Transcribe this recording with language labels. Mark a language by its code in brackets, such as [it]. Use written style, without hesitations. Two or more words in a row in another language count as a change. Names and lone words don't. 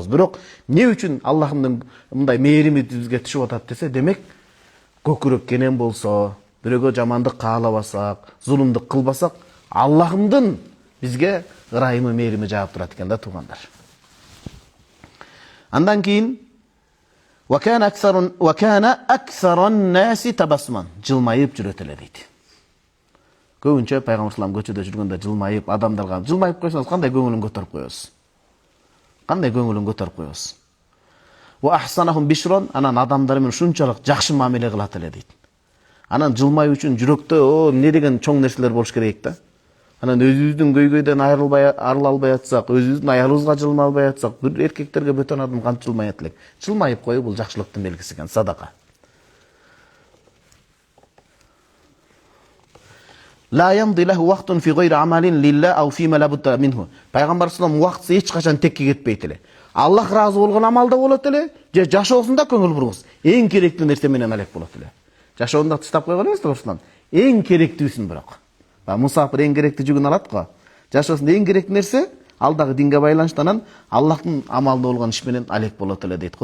[ky] Бирок эмне үчүн Аллахтын мындай мээрими бизге түшүп атат десе, демек көкүрөк кенен болсо, бирөөгө жамандык каалабасак, зулумдук кылбасак, Аллахымдын бизге ырайымы, мээрими жаап турат экен да туугандар. Андан кийин [ar] وكان أكثر الناس تبسما, [ky] жылмайып жүрөт эле дейт. Көбүнчө пайгамбар салам көчөдө жүргөндө жылмайып, адамдарга жылмайып койсоңуз кандай көңүлүн көтөрүп коесуз? Кандай көңүлүн көтөрүп коесуз? [ar] وأحسنهم بشرا, [ky] анан адамдар менен ушунчалык жакшы мамиле кылат эле дейт. Анан жылмай үчүн жүрөктө эмне деген чоң нерселер болуш керек да. Анан өзүбүздүн көйгөйдөн арыла албай атсак, өзүбүздүн аялыбызга жылмай атсак, бир эркектерге бөтөн адам кантип жылмаят элек? Жылмайып коюу бул жакшылыктын белгиси экен, садака. [ar] لا يمضي له وقت في غير عمل لله أو في ما لا بد منه. [ky] Пайгамбар салам убакыты эч качан текке кетпейт эле. Аллах разы болгон амалда болот эле, же жашоосунда көңүл бургуз. Эң керектүү нерсе менен алек болот эле. Жашоонда тыштап койгон эмес Расулуллах. Эң керектүүсүн бирок. Мусафир эң керектүү жүгүн алат го. Жашоосунда эң керектүү нерсе алдагы динге байланыштан Аллахтын амалда болгон иш менен алек болот эле дейт.